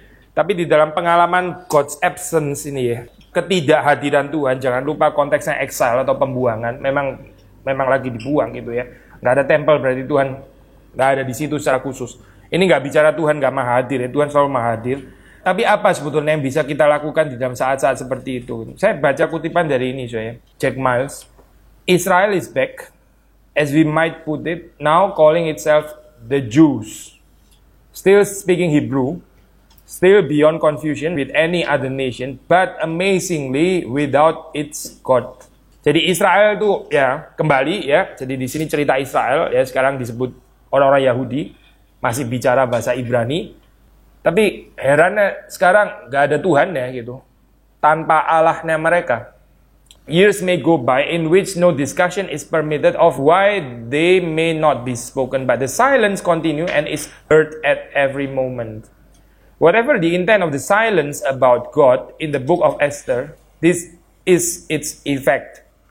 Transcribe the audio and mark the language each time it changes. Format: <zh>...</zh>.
<id>Tapi di dalam pengalaman God's absence ini ya. Ketidakhadiran Tuhan, jangan lupa konteksnya exile atau pembuangan, memang lagi dibuang gitu ya. Nggak ada tempel berarti Tuhan nggak ada di situ secara khusus. Ini nggak bicara Tuhan nggak maha hadir ya, Tuhan selalu maha hadir. Tapi apa sebetulnya yang bisa kita lakukan di dalam saat-saat seperti itu? Saya baca kutipan dari ini saya, Jack Miles.</id> <en>Israel is back, as we might put it, now calling itself the Jews, still speaking Hebrew. Still beyond confusion with any other nation, but amazingly without its God.</en> <id>Jadi Israel itu ya kembali ya. Jadi di sini cerita Israel ya sekarang disebut orang-orang Yahudi masih bicara bahasa Ibrani. Tapi herannya sekarang nggak ada Tuhan ya gitu. Tanpa Allahnya mereka.</id> <en>Years may go by in which no discussion is permitted of why they may not be spoken, but the silence continue and is heard at every moment. Whatever the intent of the silence about God in the book of Esther, this is its effect.</en>